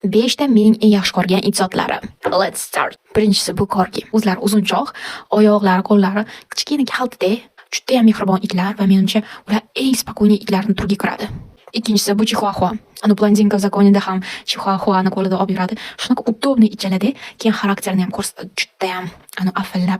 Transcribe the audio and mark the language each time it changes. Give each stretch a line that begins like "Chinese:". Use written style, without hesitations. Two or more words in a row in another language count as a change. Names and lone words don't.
Uzbek: 5 ta mening eng yaxshi ko'rgan it zotlari.
English: Let's start.
Uzbek: Birinchisi bu korgi. O'zlari uzunchoq, oyoqlari, qo'llari kichkina kaltda, juda ham mehribon itlar va menimcha ular eng spokойный itlarning turiga kiradi. Ikkinchisi bu chihuahua. Blondinka в законida ham chihuahuani qo'lida olib yuradi. Shunaqa udobniy ichaladi, keyin xarakterini ham ko'rsatadi, juda ham afillab.